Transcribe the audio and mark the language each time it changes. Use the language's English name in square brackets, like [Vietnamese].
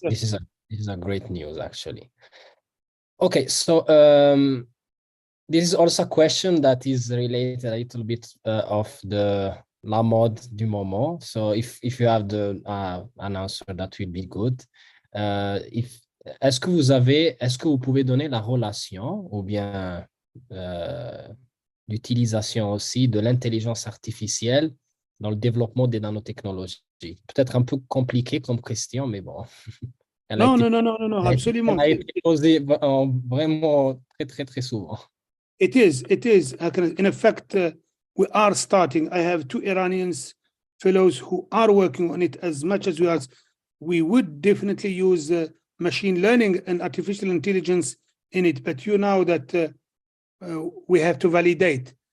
[English] This is a great news, actually. Okay, so this is also a question that is related a little bit of the [French] la mode du moment. [English] So if you have the an answer, that will be good. [French] Est-ce que vous pouvez donner la relation ou bien l'utilisation aussi de l'intelligence artificielle dans le développement des nanotechnologies? Peut-être un peu compliqué comme question, mais bon. Non, absolument. Elle a été posée vraiment très souvent. [English] It is. In effect, we are starting. I have 2 Iranian fellows who are working on it as much as we would definitely use machine learning and artificial intelligence in it. But you know that we have to validate.